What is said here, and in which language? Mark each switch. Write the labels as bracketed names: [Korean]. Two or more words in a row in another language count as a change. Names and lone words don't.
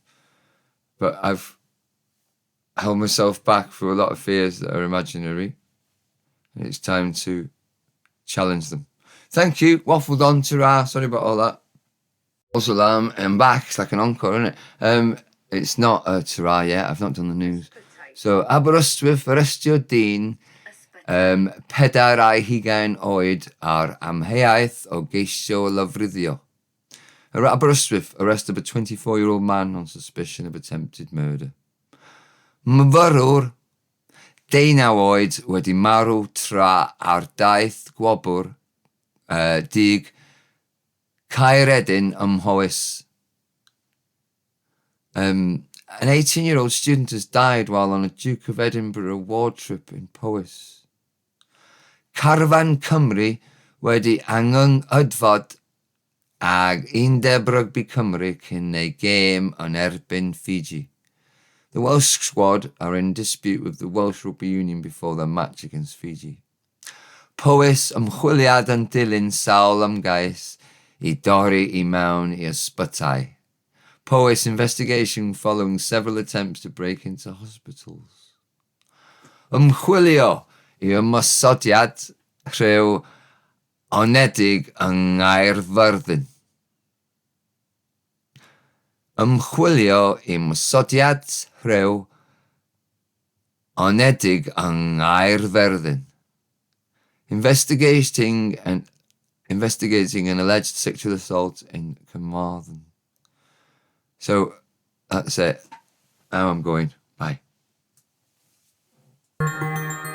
[English] But I've held myself back for a lot of fears that are imaginary. And it's time to challenge them. Thank you. Waffled on, ta-ra. Sorry about all that. Also, I'm back. It's like an encore, isn't it? It's not a ta-ra yet. I've not done the news. So, [Welsh] Aberystwyth, arestio dyn, pedwar ai hugain oed ar amheuaeth o geisio lofruddio. [English] Aberystwyth arrested a 24-year-old man on suspicion of attempted murder. [Welsh] Myfyrwr, 19 oed, wedi marw tra ar daith gwobr dig Caeredin Powys. [English] An 18-year-old student has died while on a Duke of Edinburgh award trip in Powys. [Welsh] Carfan Cymru wedi anghydfod ag Undeb Rugby Cymru cyn ei gêm yn erbyn Fiji. [English] The Welsh squad are in dispute with the Welsh Rugby Union before their match against Fiji. [Welsh] Powys ymchwiliad yn dilyn sawl ymgais I dorri I mewn I ysbytai. [English] Powys investigation following several attempts to break into hospitals. [Welsh] Ymchwilio I ymosodiad rhyw onedig yng Nghaerfyrddin. Ymchwilio I ymosodiad rhyw onedig yng Nghaerfyrddin. [English] Investigating an alleged sexual assault in Carmarthen. So that's it. Now I'm going. Bye.